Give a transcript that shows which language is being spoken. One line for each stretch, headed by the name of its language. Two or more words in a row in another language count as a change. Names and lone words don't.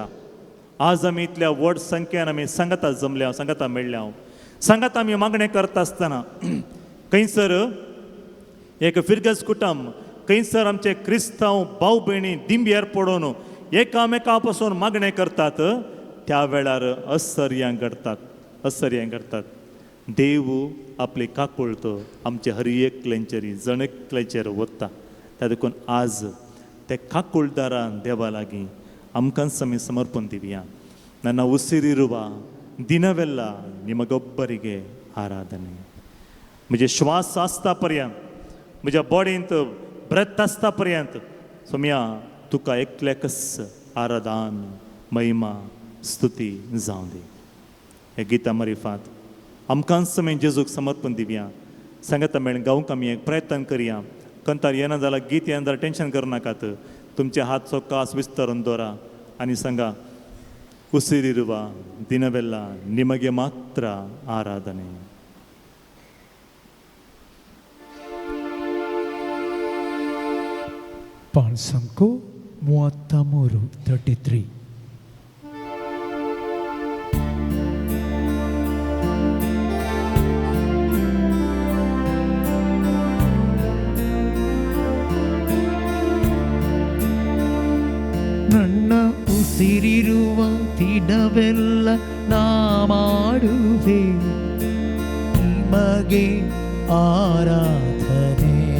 Konkani: आज आमी इतल्या व्हड संख्येन आमी सांगाता जमल्या, सांगाता मेळ्ळ्या, सांगाता आमी मागणें करता आसतना खंयसर एक फिरगस कुटुंब, खंयसर आमचे क्रिस्तांव भाव भयणी दिंब्यार पडून एकामेका पासून मागणें करतात, त्या वेळार आश्चर्यां घडटात. देव आपली काकूळत आमचे हर एकल्याचेर जण एकल्याचेर ओतता. त्या देखून आज ते काकूळदारान देवा लागीं आमकांच आमी समर्पण दिवया.
Kannada: ನನ್ನ ಉಸಿರಿರುವ ದಿನವೆಲ್ಲ ನಿಮಗೊಬ್ಬರಿಗೆ ಆರಾಧನೆ.
Konkani: म्हजे श्वास आसता पर्यंत, म्हज्या बॉडींत ब्रेथ आसता पर्यंत सोम्या तुका एकल्याकच आराधन, महिमा, स्तुती जावं दी. हे गिता मारिफात आमकांच आमी जेजूक समर्पण दिवया. सांगाता मेळून गावंक आमी एक प्रयत्न करया. कंतार येना जाल्यार गीत येना जाल्यार टेन्शन करनाकात. तुमचे हात चोक्कास विस्तरून दवरा आनी सांगा,
Kannada: ಉಸಿರಿರುವ ದಿನವೆಲ್ಲ ನಿಮಗೆ ಮಾತ್ರ ಆರಾಧನೆ. ಪಾಳ್ಸಂಕು 33:33. ನನ್ನ ಉಸಿರಿರುವ ದಿನವೆಲ್ಲ ನಾ ಮಾಡುವೆ ನಿಮಗೆ ಆರಾಧನೆ.